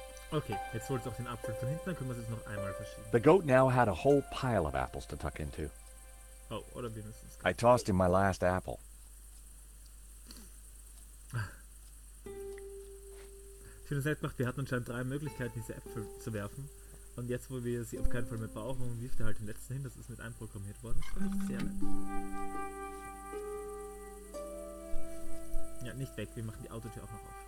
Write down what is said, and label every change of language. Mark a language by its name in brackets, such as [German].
[German] Okay, jetzt holst du auch den Apfel von hinten, dann können wir es jetzt noch einmal verschieben. [English] The goat now had a whole pile of apples to tuck into. [German] Oh, oder wir müssen es... [English] I tossed him my last apple. [German] Ich finde es nett gemacht, wir hatten anscheinend 3 Möglichkeiten, diese Äpfel zu werfen. Und jetzt, wo wir sie auf keinen Fall mehr brauchen, wirft er halt den letzten hin. Das ist mit einprogrammiert worden. Das finde ich sehr nett. Ja, nicht weg. Wir machen die Autotür auch noch auf.